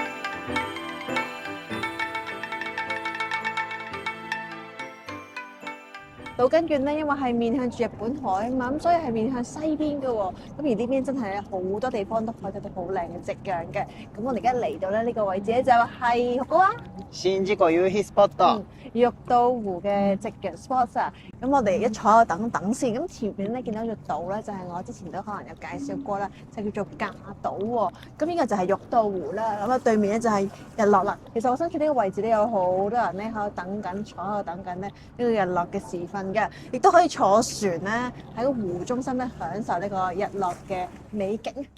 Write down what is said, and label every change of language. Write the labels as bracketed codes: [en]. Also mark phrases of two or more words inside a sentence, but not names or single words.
[yue] 島根縣咧，因為係面向住日本海啊嘛，咁所以係面向西邊嘅喎。咁而呢邊真係好多地方都可以睇到好靚嘅夕陽嘅。咁我哋而家嚟到咧呢個位置咧就係嗰個啊， [ja] 宍道湖夕陽スポット。 [yue] 玉道湖嘅夕陽 spot 啊。咁我哋一坐喺度等等先。咁前面咧見到座島咧，就係我之前都可能有介紹過啦，就叫做架島喎。咁呢個就係玉道湖啦。咁啊對面咧就係日落啦。其實我身處呢個位置咧有好多人咧喺度等緊，坐喺度等緊咧呢個日落嘅時分嘅，亦都可以坐船咧喺個湖中心咧享受呢個日落嘅美景。